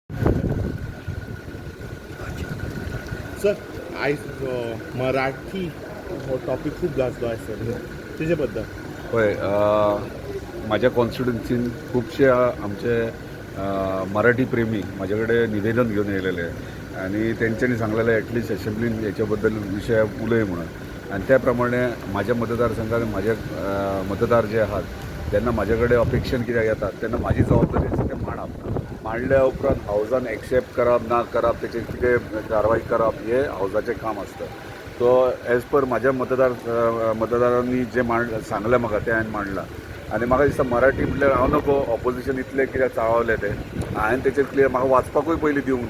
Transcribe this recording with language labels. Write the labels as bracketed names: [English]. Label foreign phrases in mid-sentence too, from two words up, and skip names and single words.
[Konkani] सर आयज मराठी हो टॉपिक खूप गाजलो आयज सर तेजे बद्दल. [Marathi] होय, माझ्या कॉन्स्टिट्युन्सीन खूपशे आमचे मराठी प्रेमी माझ्याकडे निवेदन घेऊन येलेले आहे आणि त्यांच्यानी सांगलेलं ॲटलिस्ट असेंब्लीन याच्याबद्दल विषय उलय म्हणून. आणि त्याप्रमाणे माझ्या मतदारसंघात माझे मतदार जे आहात त्यांना माझ्याकडे अपेक्षेन कित्याक येतात त्यांना माझी जबाबदारी आसा तें मांडप. [Konkani] मांडल्या उपरांत हावजान एक्सेप्ट करप ना करप तेचेर कितें कारवाई करप हे हावजाचें काम आसता. [English] so as per [Konkani] माझ्या मतदारांनी जे सांगलें म्हाका तें हांवें मांडलां. आनी म्हाका दिसता मराठी म्हटल्यार हांव नको ऑपोजिशन इतलें कित्याक चाळवलें तें हांवें तेचेर क्लियर म्हाका वाचपाकूय पयलीं दिवंक ना.